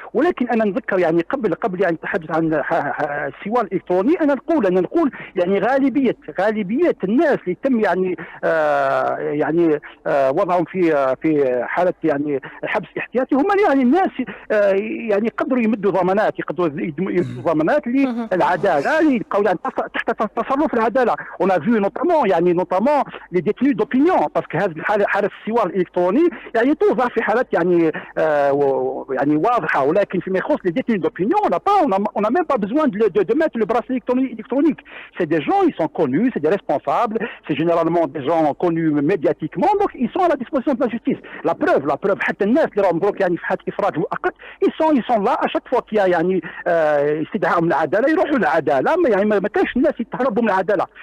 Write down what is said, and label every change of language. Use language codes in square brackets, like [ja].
[ar] ولكن انا نذكر يعني قبل ان نتحدث عن السوار الالكتروني انا نقول يعني غالبيه الناس اللي تم يعني وضعهم في حاله يعني الحبس الاحتياطي هم يعني الناس يعني يقدروا يمدوا ضمانات للعداله، اللي يبقاو يعني تحت تصرف العداله. [fr] on a vu notamment les détenus d'opinion parce que [ar] هذه حاله السوار الالكتروني يعني توضع في حالات يعني واضحه، ولكن فيما يخص [fr] les détenus d'opinion on n'a même pas besoin de mettre le bracelet électronique. C'est des gens, ils sont connus, c'est des responsables, c'est généralement des gens connus médiatiquement, donc ils sont à la disposition de la justice. La preuve [ar] حتى الناس اللي راهم مبروك يعني في حاله افراج مؤقت [fr] ils sont là à chaque fois qu'il y a [ar] يعني استدعاء من العداله يروحوا للعداله، يعني ما كانش الناس يتهربوا من العداله.